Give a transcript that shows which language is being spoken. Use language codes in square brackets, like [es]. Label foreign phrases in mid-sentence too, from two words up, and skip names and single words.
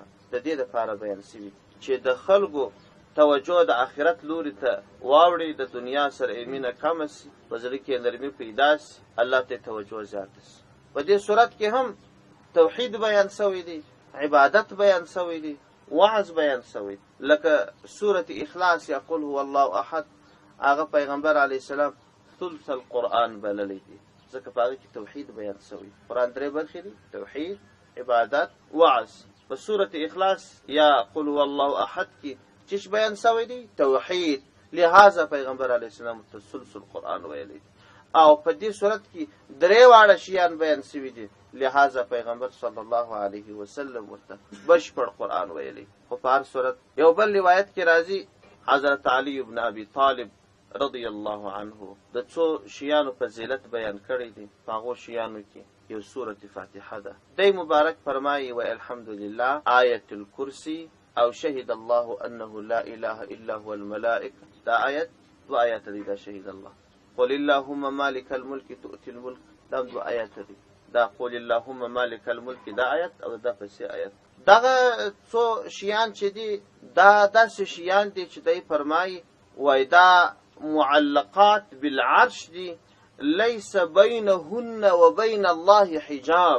[ps] د دې دپاره بیان سوي دي چې د خلکو توجه د آخرت لوري ته واوړي، د دنیا سره یې مینه کمه سي، په زړه کې نرمي پیدا سي، الله ته توجه زیاته سي. په دې صورت کې هم توحید بیان سوی دی، عبادت بیان سوی دی، وعظ بیان سوی دی. لکه سورة اخلاص یا [ar] قل هو الله احد، [ps] هغه پیغمبر [ar] علیه السلام ثلث القرآن [ps] بللی دی، ځکه په هغه کې توحید بیان سوی. قرآن درې برخې دي، توحید، عبادت، وعظ. په سورة اخلاص یا [ar] قل هو الله احد [ps] کې چې بیان شوی دی توحید، لہذا پیغمبر [ar] علیه السلام [ps] تسلسل قرآن ویلی او په دې صورت کې درې واړه شیان بیان شوي دي، لہذا پیغمبر [ar] صلی الله علیه وسلم [ps] ورته بشپړ قرآن ویلی. خو په هر صورت یو بل روایت کې راځي حضرت علی ابن ابي طالب [ar] رضی الله عنه [ps] د څو شیانو فضیلت بیان کړی دي. په هغو شیانو کې یو سورة فاتحه ده. دی مبارک فرمایي و الحمدلله آیت الکرسی او [ar] شهد الله انه لا اله الا هو الملائکه. [ps] دا آیت دو آیات دي. دا [ar] شهد الله قل اللهم مالک الملک تؤتی الملک، [ps] دا دو آیات دي. دا [ar] قل اللهم مالک الملک [ps] دا آیت او دا پسې آیت. دغه څو شیان چې دي دا داسې شیان دي چې دی فرمایي وای دا [ar] معلقات بالعرش [ps] دي [ar] لیس بینهن و بین الله حجاب.